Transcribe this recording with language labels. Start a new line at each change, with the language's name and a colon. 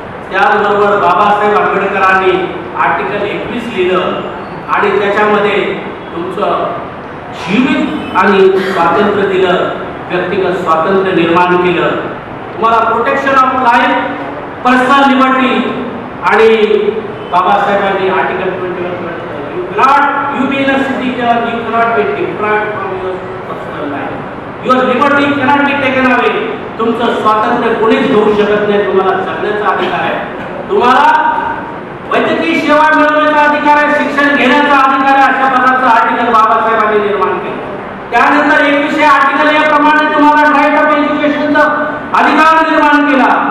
Marathi: त्याचबरोबर बाबासाहेब आंबेडकरांनी आर्टिकल 21 लिहिलं आणि त्याच्यामध्ये तुमचं जीवित आणि स्वातंत्र्य दिलं, व्यक्तिगत स्वातंत्र्य निर्माण केलं.
English: तुम्हाला protection of life, personal liberty.
Marathi: आणि बाबासाहेबांनी
English: Article 21 you being a citizen, you cannot be deprived from your personal life. Your liberty cannot be taken away.
Marathi: तुमचं स्वातंत्र्य कोणीच घेऊ शकत नाही. तुम्हाला जगण्याचा अधिकार आहे, तुम्हाला वैद्यकीय सेवा मिळवण्याचा अधिकार आहे, शिक्षण घेण्याचा अधिकार आहे. अशा प्रकारचं आर्टिकल बाबासाहेबांनी निर्माण केलं. त्यानंतर 21 आर्टिकल याप्रमाणे तुम्हाला राईट ऑफ एज्युकेशनचा अधिकार निर्माण केला.